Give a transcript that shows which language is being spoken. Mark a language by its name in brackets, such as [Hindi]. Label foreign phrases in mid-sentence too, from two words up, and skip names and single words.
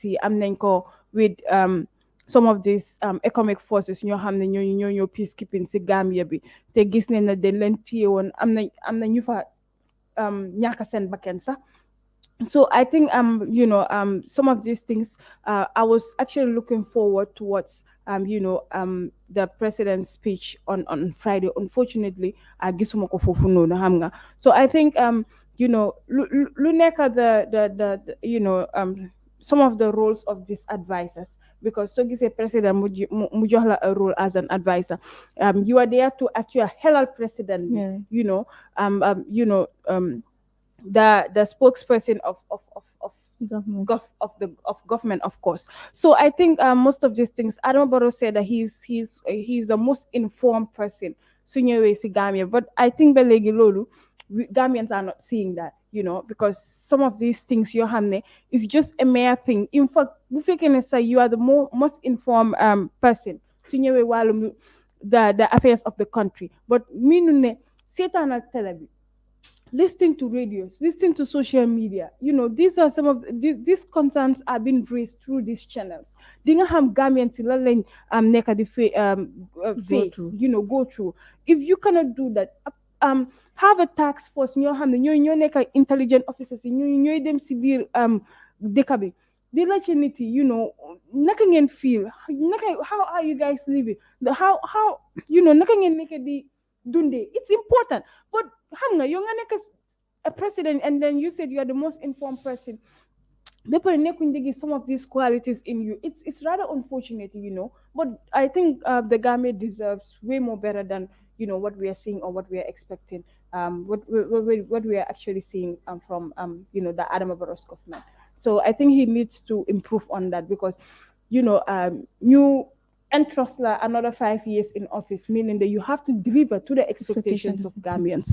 [Wolof] yi am nañ ko [English] with some of these economic forces [Wolof] ñoo xam ne ñoo peacekeeping si Gambia bi te gis nañ ne dañ leen téye woon am na ñu fa ñàkk seen bakkan sax [English] so I think some of these things I was actually looking forward towards the president's speech on Friday. Unfortunately [Wolof] gisuma ko foofu noonu xam nga [English] so I think [Wolof] lu nekk [English] the some of the roles of these advisors because so gisee president [Wolof] mu jox la [English] a role as an advisor you are there to actually help president the spokesperson of Government. Of government, of course. So I think most of these things, Adama Barrow said that he's the most informed person [Wolof] su ñëwee si Gambia, [English] but I think [Wolof] ba léegi loolu [English] Gambians are not seeing that, because some of these things [Wolof] yoo xam ne [English] is just a mere thing. In fact, [Wolof] bu fekkee ne [English] say you are the most informed person [Wolof] su ñëwee wàllum [English] the affairs of the country, but [Wolof] miinu ne seetaan ak télé bi, [English] listening to radios, listening to social media. These are some of these concerns are being raised through these channels. [Wolof] Di nga xam Gambian si lan lañ nekk di [English] face, go through. If you cannot do that, have a task force [Wolof] ñoo xam ne ñoo nekk [English] intelligent officers [Wolof] yi ñooy dem si biir dëkk bi di la ci nit yi, naka ngeen feel, [English] how are you guys living, how [Wolof] naka ngeen nekk di dundee. [English] It's important. But [Wolof] xam nga yow nga nekk [English] a president and then you said you are the most informed person, people [Wolof] nekkuñ di gis [English] some of these qualities in you. It's rather unfortunate, but I think the Gambia deserves way more better than what we are seeing or what we are expecting, what we are actually seeing from the Adama Barrow's government. So I think he needs to improve on that, because new entrust another 5 years in office, meaning that you have to deliver to the expectations of Gambians.